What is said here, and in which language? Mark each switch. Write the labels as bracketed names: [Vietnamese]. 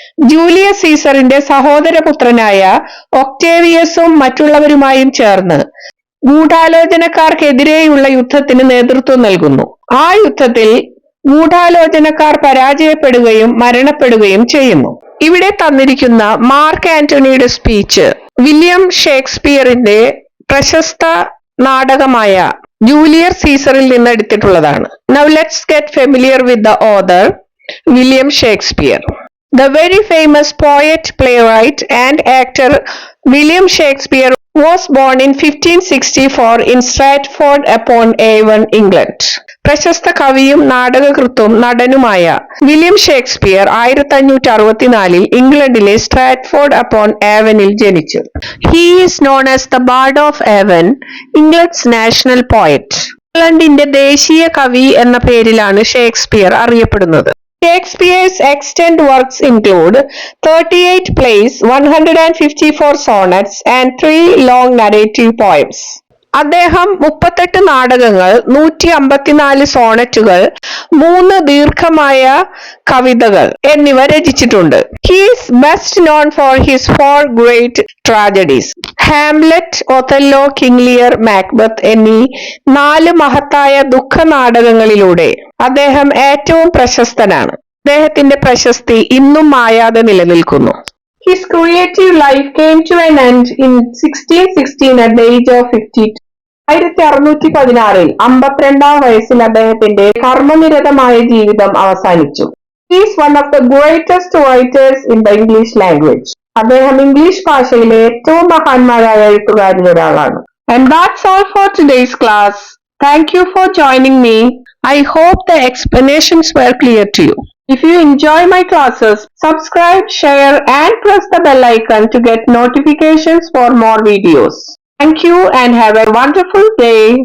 [Malayalam] Julius സീസറിന്റെ സഹോദരപുത്രനായ ഒക്ടേവിയസും മറ്റുള്ളവരുമായും ചേർന്ന് ഗൂഢാലോചനക്കാർക്കെതിരെയുള്ള യുദ്ധത്തിന് നേതൃത്വം നൽകുന്നു. ആ യുദ്ധത്തിൽ ഗൂഢാലോചനക്കാർ പരാജയപ്പെടുകയും മരണപ്പെടുകയും ചെയ്യുന്നു. ഇവിടെ തന്നിരിക്കുന്ന മാർക്ക് ആന്റണിയുടെ സ്പീച്ച് വില്യം ഷേക്സ്പിയറിന്റെ പ്രശസ്ത നാടകമായ ജൂലിയസ് സീസറിൽ നിന്ന് എടുത്തിട്ടുള്ളതാണ്. [English] Now let's get familiar with the author, William Shakespeare. The very famous poet, playwright and actor William Shakespeare was born in 1564 in Stratford-upon-Avon, England. [Malayalam] പ്രശസ്ത കവിയും നാടകകൃത്തും നടനുമായ വില്യം ഷേക്സ്പിയർ 1564 ഇംഗ്ലണ്ടിലെ സ്ട്രാറ്റ്ഫോർഡ് അപ്പോൺ ആവനിൽ ജനിച്ചു. [English] He is known as the Bard of Avon, England's national poet. [Malayalam] ഇംഗ്ലണ്ടിന്റെ ദേശീയ കവി എന്ന പേരിലാണ് ഷേക്സ്പിയർ അറിയപ്പെടുന്നത്. [English] Shakespeare's extant works include 38 plays, 154 sonnets and 3 long narrative poems. [Malayalam] അദ്ദേഹം 38 നാടകങ്ങൾ, 154 സോണറ്റുകൾ, 3 ദീർഘമായ കവിതകൾ എന്നിവ രചിച്ചിട്ടുണ്ട്. [English] He is best known for his 4 great tragedies: [Malayalam] Hamlet, Othello, king Lear, Macbeth എന്നീ 4 മഹത്തായ ദുഃഖ നാടകങ്ങളിലൂടെ അദ്ദേഹം ഏറ്റവും പ്രശസ്തനാണ്. അദ്ദേഹത്തിന്റെ പ്രശസ്തി ഇന്നും മായാതെ നിലനിൽക്കുന്നു. [English] His creative life came to an end in 1616 at the age of 52. [Malayalam] 1616 52-ാം വയസ്സിൽ അദ്ദേഹത്തിന്റെ കർമ്മനിരതമായ ജീവിതം അവസാനിച്ചു. [English] He is one of the greatest writers in the English language. [Malayalam] അദ്ദേഹം ഇംഗ്ലീഷ് ഭാഷയിലെ ഏറ്റവും മഹാന്മാരായ എഴുത്തുകാരിൽ ഒരാളാണ്. [English] And that's all for today's class. Thank you for joining me. I hope the explanations were clear to you. If you enjoy my classes, subscribe, share and press the bell icon to get notifications for more videos. Thank you and have a wonderful day.